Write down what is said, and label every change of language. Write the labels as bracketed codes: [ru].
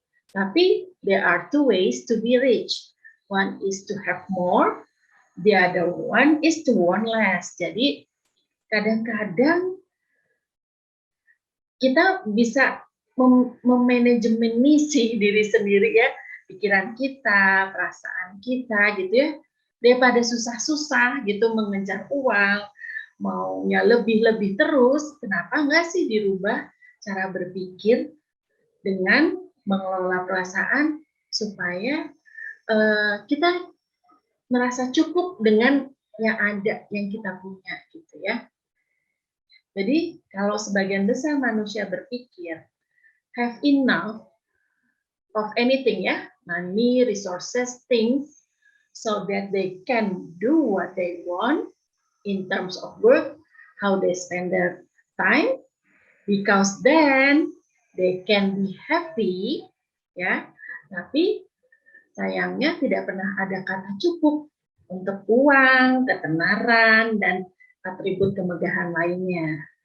[en] Tapi there are two ways to be rich. One is to have more, the other one is to want less. [id] Jadi kadang-kadang kita bisa memanajemen misi diri sendiri ya, pikiran kita, perasaan kita gitu ya, daripada susah-susah gitu mengejar uang, maunya lebih-lebih terus, kenapa enggak sih dirubah cara berpikir dengan mengelola perasaan supaya kita merasa cukup dengan yang ada, yang kita punya gitu ya. Jadi kalau sebagian besar manusia berpikir [en] have enough of anything ya, money, resources, things, so that they can do what they want in terms of work, how they spend their time, because then they can be happy, ya. [id] Tapi sayangnya tidak pernah ada kata cukup untuk uang, ketenaran, dan atribut kemegahan lainnya.